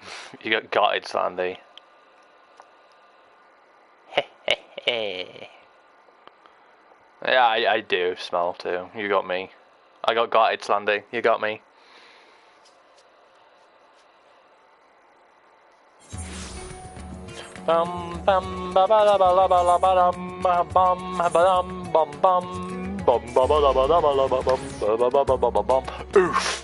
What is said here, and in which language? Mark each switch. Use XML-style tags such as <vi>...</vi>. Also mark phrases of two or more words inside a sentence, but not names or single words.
<en>You got gotted, Sandy. Yeah, I do smell too. You got me. I got gotted, Sandy. You got me. Bum bum ba ba da ba la ba la ba dum bum ba dum bum bum bum ba ba da ba da ba la ba bum ba ba ba ba ba bum. Oof.</en>